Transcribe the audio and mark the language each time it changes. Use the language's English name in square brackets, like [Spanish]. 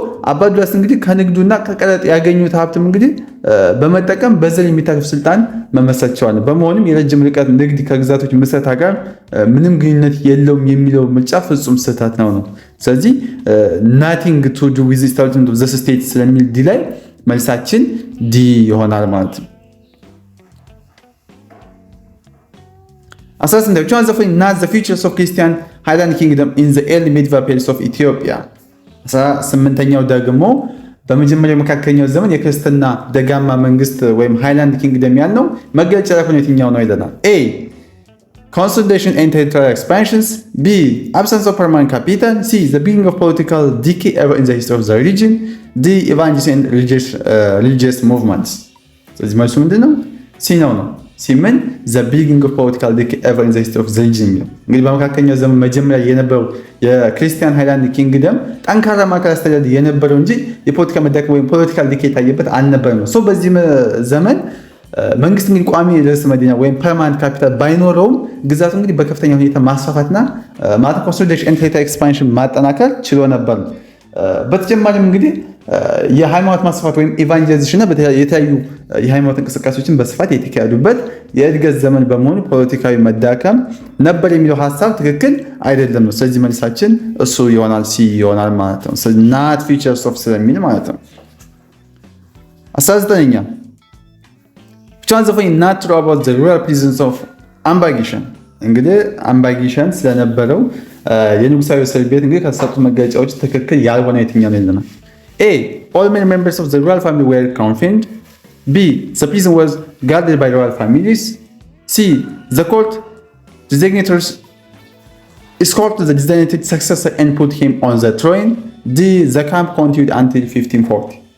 [Amharic] አባዱላስ እንግዲህ ከንግዱና ከቀረጥ ያገኙት ሀብትም እንግዲህ በመጠቀም በዘር የሚታረፍ ስልጣን መመስረት ችለዋል። በመሆኑም የረጅም ርቀት ንግድ ከግዛቶች ምስረታ ጋር ምንም ግንኙነት የለውም የሚለው ምርጫ ፍጹም ስህተት ነው። ስለዚህ [English] ናቲንግ ቱ ዱ ዊዝ ስታብሊሽመንት ኦፍ ዘ ስቴት [Amharic] ስለሚል ዲ ላይ መልሳችን ዲ ይሆናል ማለት ነው። 18 [English] which one is not the features of Christian Highland Kingdom in the early medieval periods of Ethiopia? [Amharic] 18ኛው ደግሞ በመጀመሪያው መካከለኛው ዘመን የክርስትና ደጋማ መንግስት ወይም ሃይላንድ ኪንግደም ያልነው መገለጫ የሆነው የትኛው ነው ይለናል። [English] A consolidation and territorial expansions. B absence of permanent capital. C the beginning of political decay ever in the history of the region. D evangelism and religious movements. [Amharic] ስለዚህ መልሱ ምንድነው? ሲ ነው። ሲምን [English] the beginning of political decay ever in the history of the region [Amharic] ነው። እንግዲህ በመካከለኛው ዘመን መጀመሪያ የነበረው የክርስቲያን ሃይላንድ ኪንግደም ጠንካራ ማዕከላዊ አስተዳደር የነበረው እንጂ የፖለቲካ መዳከም ወይም ፖለቲካል ዲኬይ የታየበት አልነበረም ነው። በዚህ ዘመን መንግስት እንግዲህ ቋሚ ርዕሰ መዲና ወይም ፐርማነንት ካፒታል ባይኖረውም ግዛቱ እንግዲህ በከፍተኛ ሁኔታ ማስፋፋትና [English] ኮንሶሊዴሽን ኤንድ ቴሪቶሪ ኤክስፓንሽን [Amharic] ማጠናከር ችሎ ነበር። በተጨማሪም እንግዲህ የሃይማኖት ማስፋፋት ወይም ኢቫንጀሊዜሽን እና የተለያዩ የሃይማኖት እንቅስቃሴዎችን በስፋት የተካሄዱበት የእድገት ዘመን በመሆኑ ፖለቲካዊ መዳከም ነበር የሚለው ሀሳብ ትክክል አይደለም ነው። ስለዚህ መልሳችን እሱ ይሆናል፣ ሲ ይሆናል ማለት ነው። [English] ናት ፊቸርስ ኦፍ [Amharic] ስለሚል ማለት ነው። 19ኛ [English] which one is not true about the rural presence of Ambagishan? [Amharic] እንግዲህ አምባጊሸን ስለነበረው የንጉሳዊ እስር ቤት እንግዲህ ከተሰጡት መገለጫዎች ትክክል ያልሆነ የትኛው ነው ይለናል። A. [English] All many members of the royal family were confined. B. The prison was guarded by royal families. C. The court designated the designated successor and put him on the throne. D. The camp continued until 1540.